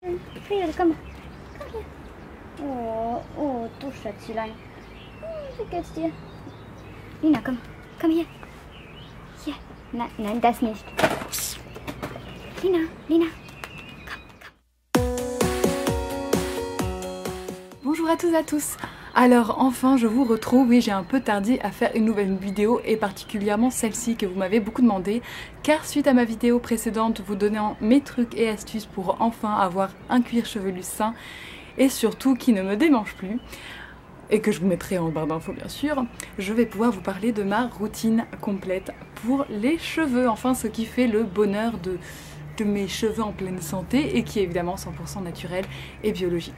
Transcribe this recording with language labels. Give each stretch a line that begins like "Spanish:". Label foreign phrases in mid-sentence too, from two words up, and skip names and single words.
English: Here, come here.
German: Oh, du Schätzchen. Wie geht's dir? Lina, komm hier. Hier. Nein, das nicht. Lina, komm.
French: Bonjour à tous et à tous. Alors enfin je vous retrouve, oui j'ai un peu tardé à faire une nouvelle vidéo et particulièrement celle-ci que vous m'avez beaucoup demandé car suite à ma vidéo précédente vous donnant mes trucs et astuces pour enfin avoir un cuir chevelu sain et surtout qui ne me démange plus et que je vous mettrai en barre d'infos bien sûr, je vais pouvoir vous parler de ma routine complète pour les cheveux, enfin ce qui fait le bonheur de mes cheveux en pleine santé et qui est évidemment 100% naturel et biologique.